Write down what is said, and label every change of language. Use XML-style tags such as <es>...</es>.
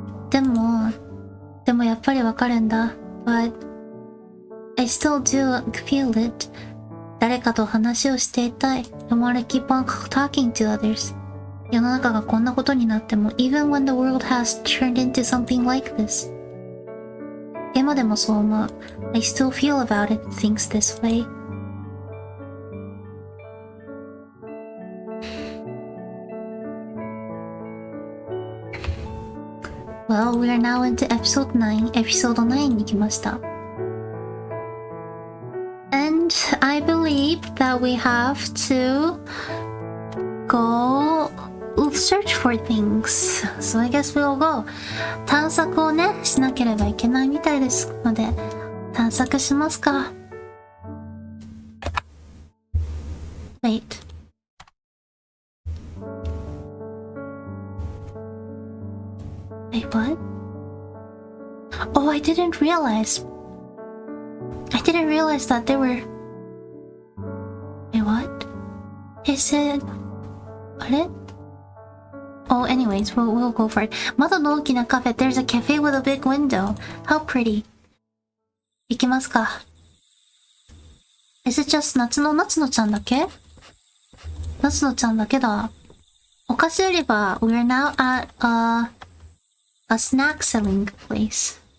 <ja>でもやっぱりわかるんだ。</ja> <en>But I still do feel it.</en> <ja>誰かと話をしていたい。</ja> <en>I want to keep on talking to others.</en> <ja>世の中がこんなことになっても</ja> <en>even when the world has turned into something like this.</en> <ja>今でもそう思う。</ja> <en>I still feel about it, things this way. Well, we are now into episode 9.</en> <ja>エピソード9に来ました。</ja> <en>And I believe that we have to go search for things. So I guess we'll go.</en> <ja>探索をね、しなければいけないみたいですので、探索しますか。</ja> <en>Wait. Wait, what? Oh, I didn't realize that they were... Wait, what? Is it... あれ? Oh, anyways, we'll go for it.</en> <ja>窓の大きなカフェ</ja> <en>There's a cafe with a big window. How pretty.</en> <ja>行きますか。</ja> <en>Is it just</en> <ja>夏野ちゃんだけ？夏野ちゃんだけだ。お菓子売り場</ja> <en>We're now at a snack selling place.</en>